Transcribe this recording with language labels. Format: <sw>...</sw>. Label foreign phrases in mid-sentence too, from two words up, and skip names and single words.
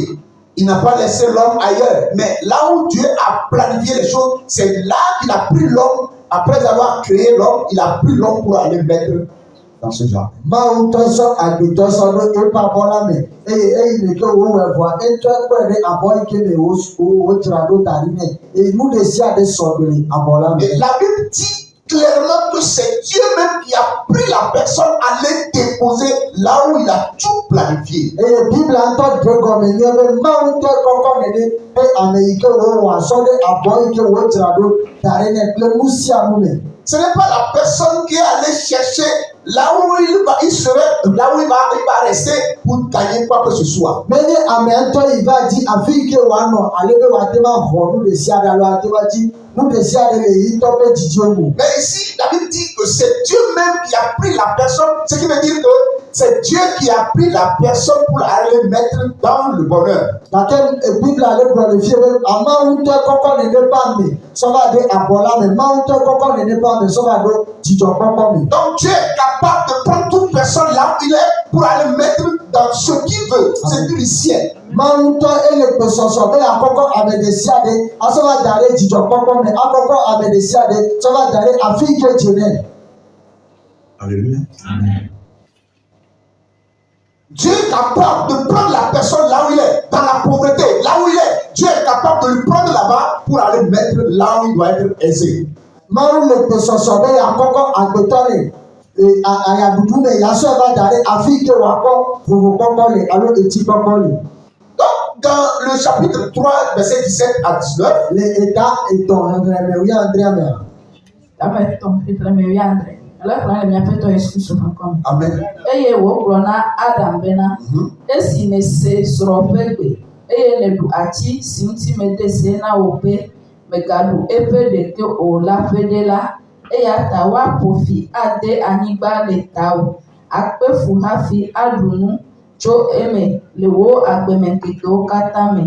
<fr>Il n'a pas laissé l'homme ailleurs, mais là où Dieu a planifié les choses, c'est là qu'il a pris l'homme. Après avoir créé l'homme, il a pris l'homme pour aller mettre dans ce jardin.</fr> <ee>Mawu ŋutɔ sɔ agbetɔsɔ ɖo eƒe abɔ la me eye eyi me ke wowɔe vɔa etsɔ kpe ɖe abɔ yi ke me wodzra ɖo da ɖi nɛ eye nu ɖe sia ɖe sɔ ɖe abɔ la me.</ee> <fr>Et la Bible dit clairement que c'est Dieu même qui a pris la personne à les déposer là où il a tout planifié.</fr> <ee>Eye Biblia ŋutɔ ɖe gɔme nye be Mawu ŋutɔ kɔkɔ ne ɖe be ame yi ke wowɔ azɔ ɖe abɔ yi ke wodzra ɖo da ɖi nɛ kple nu sia nu me.</ee> <fr>Ce n'est pas la personne qui est allée chercher là où il serait, là où il va rester pour gagner quoi que ce soit.</fr> <ee>Menye ame ŋutɔ yi va di afi yi ke wòanɔ ale be wòate va xɔ nu ɖe sia ɖe alo ate va di nu ɖe sia ɖe le yi tɔ ƒe dzidziwo me.</ee> <fr>Mais ici, la Bible dit que c'est Dieu même qui a pris la personne, ce qui veut dire que c'est Dieu qui a pris la personne pour aller mettre dans le bonheur.</fr> <ee>Gake Biblia le gblɔ le fie be Mawu ŋutɔ kɔkɔ nene ƒe ame sɔ va ɖe abɔ la me, Mawu ŋutɔ kɔkɔ nene ƒe ame sɔ va ɖo dzidzɔkpɔkpɔ me.</ee> <fr>Donc Dieu est capable de prendre toute personne là où il est pour aller mettre dans ce qu'il veut, c'est du ciel.</fr> <ee>Mawu ŋutɔ ele gbesɔsɔ be akɔkɔ ame ɖe sia ɖe asɔ va da ɖe dzidzɔkpɔkpɔ me, akɔkɔ ame ɖe sia ɖe sɔ va da ɖe afi yi ke dze nɛ.</ee> <fr>Alléluia. Dieu est capable de prendre la personne là où il est, dans la pauvreté, là où il est. Dieu est capable de le prendre là-bas pour aller mettre là où il doit être aisé.</fr> <ee>Mawu le gbesɔsɔ be akɔkɔ agbetɔ le ayaɖuɖu me yasɔ va da ɖe afi yi ke wòakpɔ vovokpɔkpɔ le alo etikpɔkpɔ le.</ee> <fr>Donc, dans le chapitre 3, verset 17 à 19,</fr> <ee>Le eta etɔ̃ xexlẽme wuiadrea mea. Ame etɔ̃ xexlẽme wuiadre. Ele xlẽm le míaƒe Tɔ Yesu Kristo ƒe ŋkɔ me. Amen. Eye wògblɔ na Adam bena esi nèse srɔ̃ ƒe gbe eye nèɖu atsi si ŋuti mede se na wò be mègaɖu eƒe ɖeke o la ƒe ɖe la, eya ta woaƒo fi ade anyigba le tawò, akpe fu hafi aɖu nu tso eme le wò agbemeŋkekewo katã me.</ee>